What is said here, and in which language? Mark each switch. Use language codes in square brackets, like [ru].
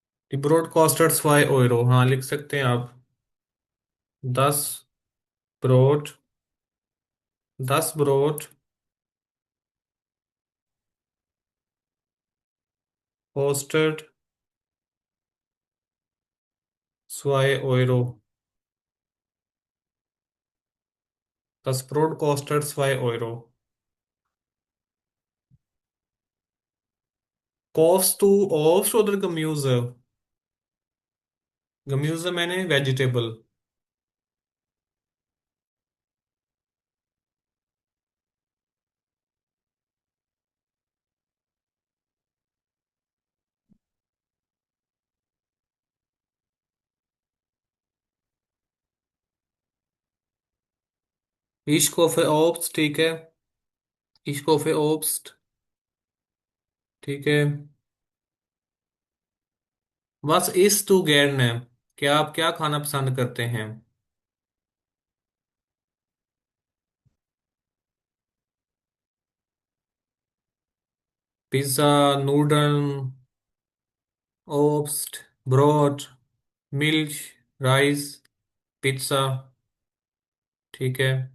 [de] Die Brot kostet 2 Euro, [hi] हाँ लिख सकते हैं आप। [de] 10 ब्रोट, 10 ब्रोट कॉस्टेड 2 euro। 10 ब्रोट कॉस्टेड 2 euro। Kaufst du Obst oder Gemüse? [hi] Gemüse मैंने वेजिटेबल। [de] Ich kaufe Obst, [hi] ठीक है। [de] Ich kaufe Obst, ठीक है। Was isst du gerne? [hi] क्या आप क्या खाना पसंद करते हैं? Pizza, noodle, ओब्स्ट, broad, milk, rice, pizza, ठीक है।